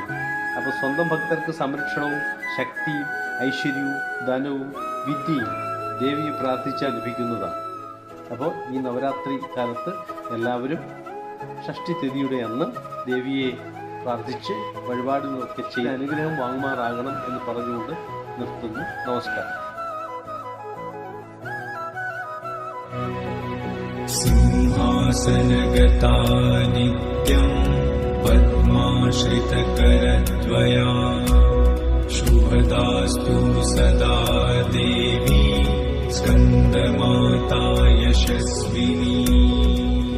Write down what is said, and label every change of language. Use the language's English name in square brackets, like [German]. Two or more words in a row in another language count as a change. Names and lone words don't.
[Malayalam] അപ്പോൾ സ്വന്തം ഭക്തർക്ക് സംരക്ഷണവും ശക്തിയും ഐശ്വര്യവും ധനവും വിദ്യയും ദേവിയെ പ്രാർത്ഥിച്ചാൽ ലഭിക്കുന്നതാണ്. അപ്പോൾ ഈ നവരാത്രി കാലത്ത് എല്ലാവരും ഷഷ്ഠി തിഥിയുടെ അന്ന് ദേവിയെ പ്രാർത്ഥിച്ച് വഴിപാടുകളൊക്കെ ചെയ്ത് അനുഗ്രഹം വാങ്ങുമാറാകണം എന്ന് പറഞ്ഞുകൊണ്ട് നിർത്തുന്നു. നമസ്കാരം. [Sanskrit] सिंहासनगता नित्यं श्रितकरद्वया शुभदास्तु सदा देवी स्कन्दमाता यशस्विनी।